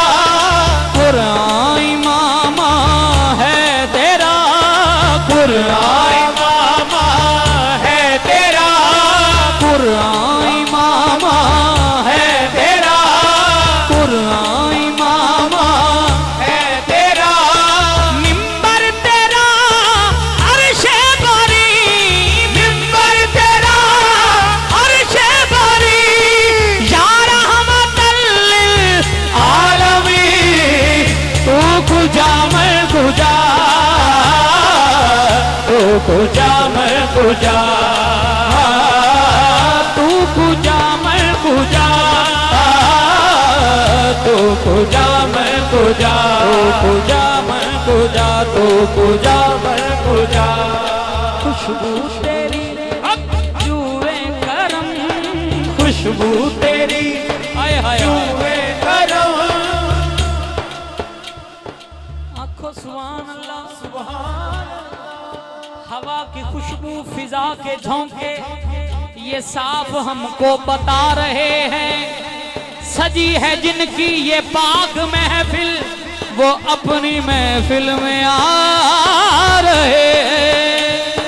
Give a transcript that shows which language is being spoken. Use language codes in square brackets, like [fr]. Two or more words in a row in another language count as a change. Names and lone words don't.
[ur] قرآن عمامہ ہے تیرا، قرآن عمامہ ہے تیرا، قرآن عمامہ ہے تیرا، قرآن عمامہ ہے تیرا. منبر تیرا عرش باری، منبر تیرا عرش باری. [ar] يا رحمة للعالمين, [fa] تو کجا من کجا، تو کجا من کجا، تو کجا من کجا، تو کجا من کجا، تو کجا من کجا، تو کجا من کجا. [ur] خوشبو تیری جوئے کرم، خوشبو تیری آئے ہائے جوئے کرم. آکھو [ar] سبحان الله, [ur] سبحان ہوا کی خوشبو فضا کے جھونکے یہ صاف ہم کو بتا رہے ہیں. سجی ہے جن کی یہ پاک محفل، وہ اپنی محفل میں آ رہے ہیں.